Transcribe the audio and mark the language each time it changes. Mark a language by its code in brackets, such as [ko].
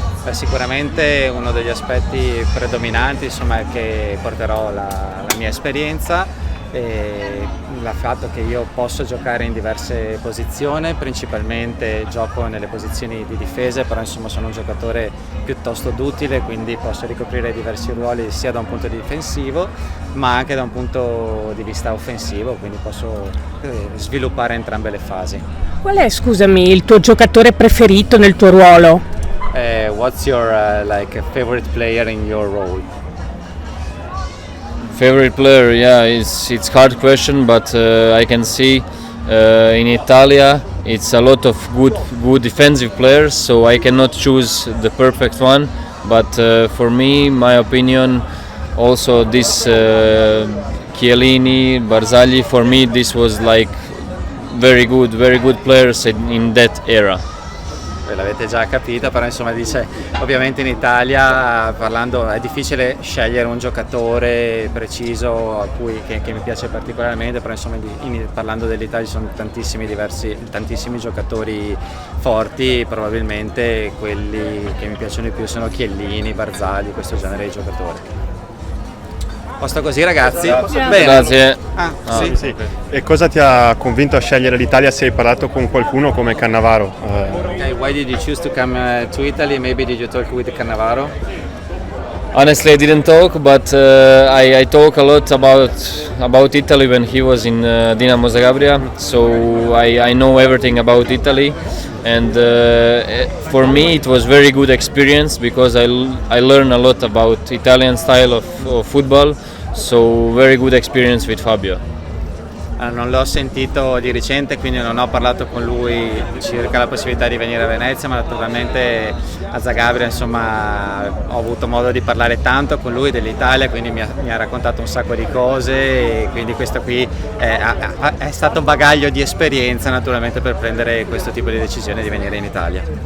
[it] Sicuramente uno degli aspetti predominanti è che porterò la mia esperienza e il fatto che io posso giocare in diverse posizioni, principalmente gioco nelle posizioni di difesa, però sono un giocatore piuttosto duttile, quindi posso ricoprire diversi ruoli sia da un punto difensivo ma anche da un punto di vista offensivo, quindi posso sviluppare entrambe le fasi. Qual è, scusami, il tuo giocatore preferito nel tuo ruolo? [en] What's your favorite player in your role? Favorite player, yeah, it's hard question, but I can see in Italia it's a lot of good defensive players, so I cannot choose the perfect one. But for me, my opinion, also this Chiellini, Barzagli, for me this was like very good players in that era. [it] L'avete già capito, però dice ovviamente in Italia parlando è difficile scegliere un giocatore preciso che mi piace particolarmente, però parlando dell'Italia ci sono tantissimi giocatori forti, probabilmente quelli che mi piacciono di più sono Chiellini, Barzagli, questo genere di giocatori. Posto così ragazzi? Bene. Grazie. Sì. E cosa ti ha convinto a scegliere l'Italia se hai parlato con qualcuno come Cannavaro? [en] Okay, why did you choose to come to Italy? Maybe did you talk with Cannavaro? Honestly, I didn't talk, but I talk a lot about Italy when he was in Dinamo Zagabria, so I know everything about Italy, and for me it was very good experience because I learned a lot about Italian style of football, so very good experience with Fabio. [it] Non l'ho sentito di recente, quindi non ho parlato con lui circa la possibilità di venire a Venezia, ma naturalmente a Zagabria ho avuto modo di parlare tanto con lui dell'Italia, quindi mi ha raccontato un sacco di cose e quindi questo qui è stato un bagaglio di esperienza naturalmente per prendere questo tipo di decisione di venire in Italia.